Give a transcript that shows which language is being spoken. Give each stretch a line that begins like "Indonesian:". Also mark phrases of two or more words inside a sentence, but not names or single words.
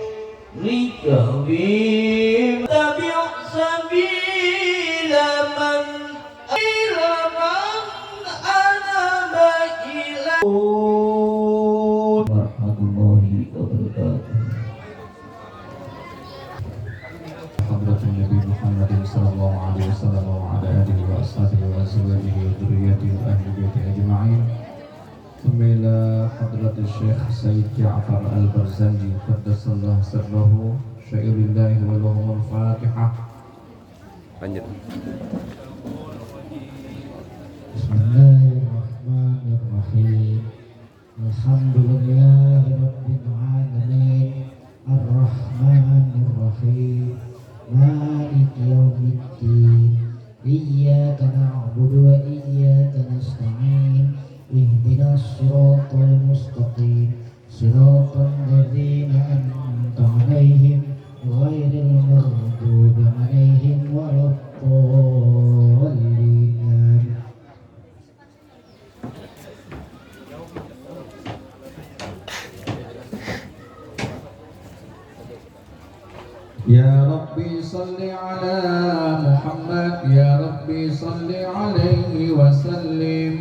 Arabic: تبع سبيل من ورحمة الله وبركاته. حضرة النبي محمد صلى الله عليه وسلم وعلى آله وأصحابه وأزواجه وذرياته وأهل بيته أجمعين. إلى حضرة الشيخ السيد جعفر البرزنجي قدس الله سره شيء لله ولهم الفاتحة.
Indonesian: Lanjut.
Arabic: بسم الله الرحمن الرحيم. الحمد لله رب العالمين. الرحمن الرحيم. مالك يوم الدين. إياك نعبد وإياك نستعين. اهدنا الصراط المستقيم. صراط الذين أنعمت عليهم غير المغضوب عليهم ولا الضالين. يا رب صل على محمد، يا رب صل عليه وسلم.